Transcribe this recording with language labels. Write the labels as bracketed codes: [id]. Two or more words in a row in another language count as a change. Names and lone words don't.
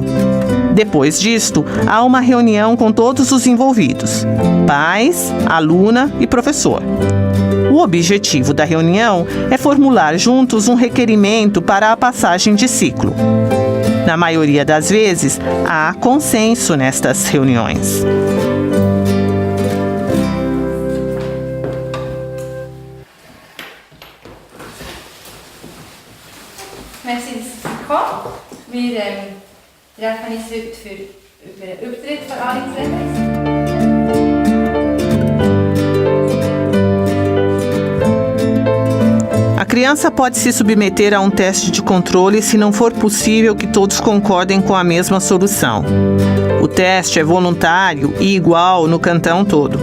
[pt] Depois disto, há uma reunião com todos os envolvidos: pais, aluna e professor. O objetivo da reunião é formular juntos um requerimento para a passagem de ciclo. Na maioria das vezes, há consenso nestas reuniões. [de] Merci, dass Sie gekommen. Wir treffen uns heute über den Übertritt von Alex Rebeis. [pt] A criança pode se submeter a um teste de controle se não for possível que todos concordem com a mesma solução. O teste é voluntário e igual no cantão todo.